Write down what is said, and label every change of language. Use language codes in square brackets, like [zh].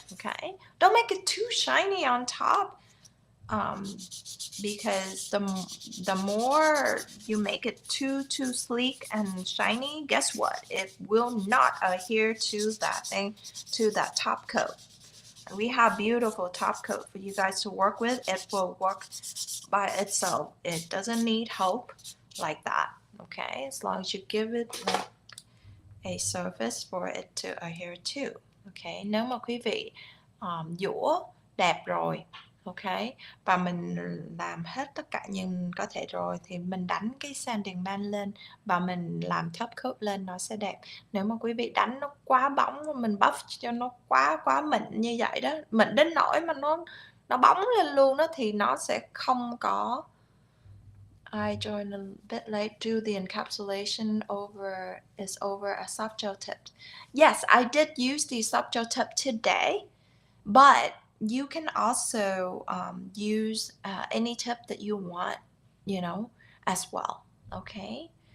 [en] Okay, don't make it too shiny on top, because the more you make it too sleek and shiny, guess what, it will not adhere to that thing, to that top coat. We have beautiful top coat for you guys to work with. It will work by itself. It doesn't need help like that. Okay, as long as you give it like a surface for it to adhere to. [vi] Okay, nếu mà quý vị dũa đẹp rồi, ok, và mình làm hết tất cả những có thể rồi thì mình đánh cái sanding band lên và mình làm top coat lên, nó sẽ đẹp. Nếu mà quý vị đánh nó quá bóng, mình buff cho nó quá mịn như vậy đó, mịn đến nỗi mà nó bóng lên luôn đó, thì nó sẽ không có [en] I joined a bit late. Do the encapsulation is over a soft gel tip. Yes, I did use the soft gel tip today, but you can also use any tip that you want, as well. Okay.